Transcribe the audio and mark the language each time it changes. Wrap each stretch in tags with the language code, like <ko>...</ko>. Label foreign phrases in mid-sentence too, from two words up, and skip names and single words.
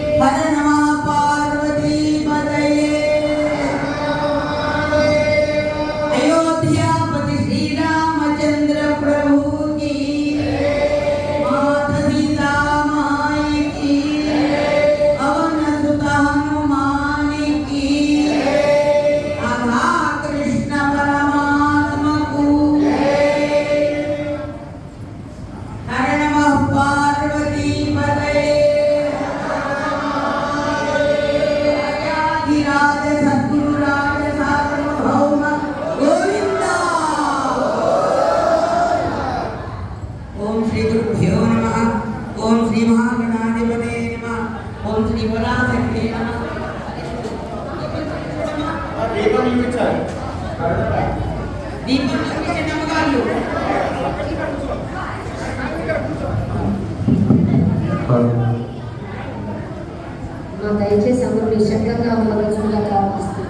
<hi>हर नमः पार्वती पदये अयोध्यापति श्रीरामचंद्र प्रभु की माता सीता माई की पवन सुत हनुमान की राधा कृष्ण परमात्मा को हर नमः पार्वती पदये राज सद्गुरु राज सार्वभौम गोविंदा।</hi> <sa>ओम श्री गुरुभ्यो नमः। ओम श्री महागणाधिपते नमः। ओम श्री पराशक्ते नमः।</sa> <te>దీపం చూపించాలి. దీపం చూపించే నమ్మకాలు దయచేసి అందరూ నిశ్శబ్దంగా ఉండవలసిందిగా ప్రార్థిస్తున్నాం.</te>